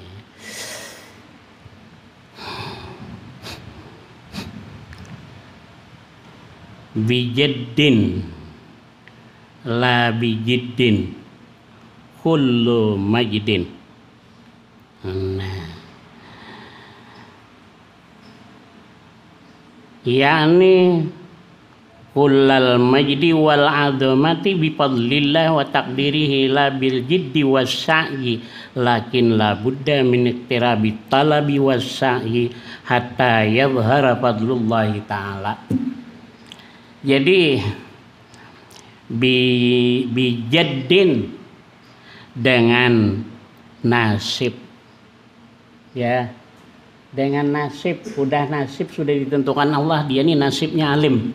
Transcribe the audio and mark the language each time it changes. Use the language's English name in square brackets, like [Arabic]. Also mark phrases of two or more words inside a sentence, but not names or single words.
[Arabic] بجد لا بجد كل مجد. Nah, يعني كل المجد والعظمة بفضل الله وتقديره لا بالجد والسعي لكن لا بد من اقتران الطلب والسعي حتى يظهر فضل الله تعالى. [Indonesian] Jadi bijaddin dengan nasib ya, dengan nasib, udah nasib sudah ditentukan Allah, dia ini nasibnya alim.